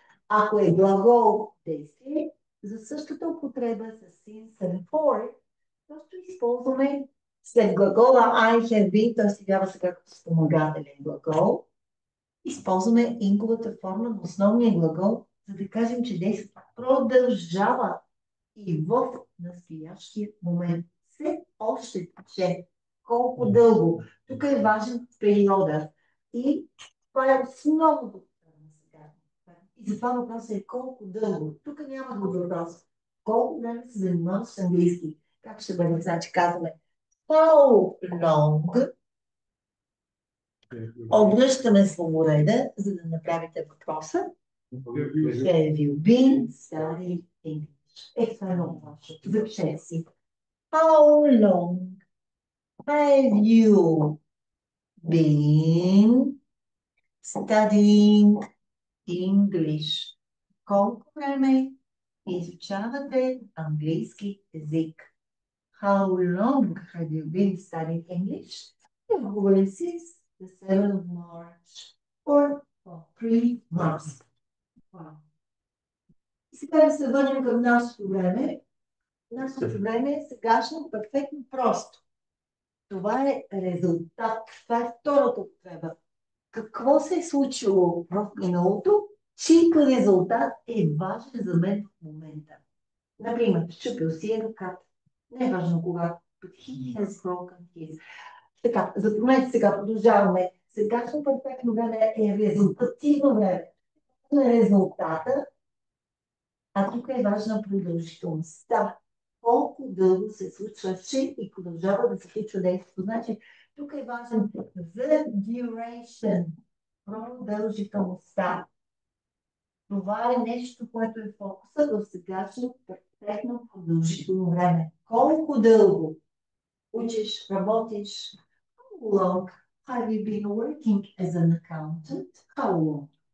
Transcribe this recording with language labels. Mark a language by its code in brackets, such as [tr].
[bg] Ако е глагол действие, за същата употреба с since and for, просто използваме след глагола [en] I have been, [bg] той се явява сега като спомагателен глагол, използваме инговата форма на основния глагол, за да кажем, че действието продължава и в настоящия момент. Все още тече. Колко дълго. Тук е важен периода. И това е основното на сега. И затова въпросът е колко дълго. Тук няма друг въпрос. Колко време се занимаваш с английски? Как ще бъде? Значи казваме [en] how long. [bg] Обръщаме свободеда, за да направите въпроса. [en] Have you been studying English? [bg] Това е много важно. Запишете си. [en] How long have you been studying English? [bg] Колко време изучавате английски език? [en] How long have you been studying English? Since the 7th of March or for 3 months. Wow. [bg] И сега да се върнем към нашето време. Нашето време е сегашно перфектно просто. Това е резултат. Това е втората употреба. Какво се е случило в миналото, чийто резултат е важен за мен в момента. Например, счупил си е ръката. Не е важно кога. [en] But he has broken his. [bg] Така, запомнете сега, продължаваме. Сегашно перфектно време е резултативно време. Резултата, а тук е важна продължителността. Колко дълго се случваше и продължава да се случва действието. Значи, тук е важен the duration, продължителността. Това е нещо, което е фокуса в сегашно перфектно продължително време. Колко дълго учиш, работиш? [en] How long have you been working as an accountant? How long?